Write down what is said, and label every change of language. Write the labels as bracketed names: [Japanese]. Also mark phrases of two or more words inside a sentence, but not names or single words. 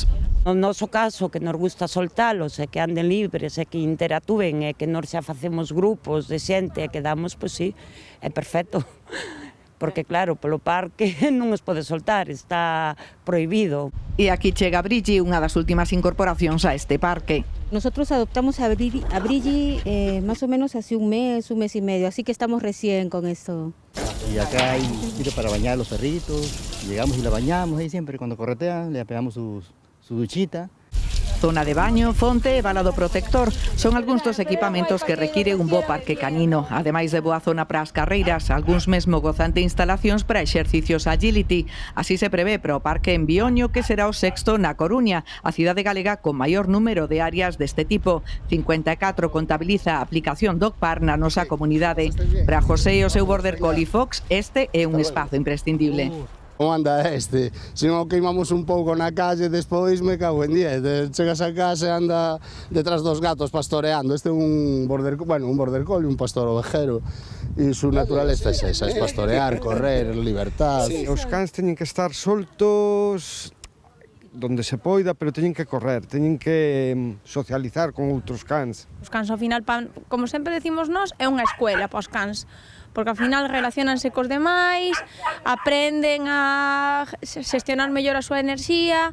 [Galician] No noso caso, que nos gusta soltalos e que anden libres e que interactúen e que nos xa facemos grupos de xente e que damos, pois sí, é perfecto. Porque claro, polo parque non os pode soltar, está prohibido. E aquí chega Brigi, unha das últimas incorporacións a este parque. [Spanish] Nosotros adoptamos a Brigi más o menos hace un mes y medio, así que estamos recién con esto. Y acá hay sitio para bañar a los perritos. Llegamos y la bañamos ahí siempre, cuando corretean, le pegamos su duchita. [Galician] Zona de baño, fonte e balado protector son algúns dos equipamentos que require un bo parque canino. Ademais de boa zona para as carreiras, algúns mesmo gozan de instalacións para exercicios agility. Así se prevé para o parque en Bioño, que será o sexto na Coruña, a cidade galega con maior número de áreas deste tipo. 54 contabiliza a aplicación DogPark na nosa comunidade. Para José e o seu Border Collie Fox, este é un espazo imprescindible. Como anda este? Se non queimamos un pouco na calle, despois me cago en 10. Chegas a casa e anda detrás dos gatos pastoreando. Este é un border collie, un pastor ovejero. [Spanish] E su naturaleza é esa, es pastorear, correr, libertad. [Galician] Sí, os cans teñen que estar soltos donde se poida, pero teñen que correr, teñen que socializar con outros cans. Os cans ao final, como sempre decimos nós, é unha escuela para os cans, porque ao final relacionanse cos demais, aprenden a xestionar mellor a súa enerxía.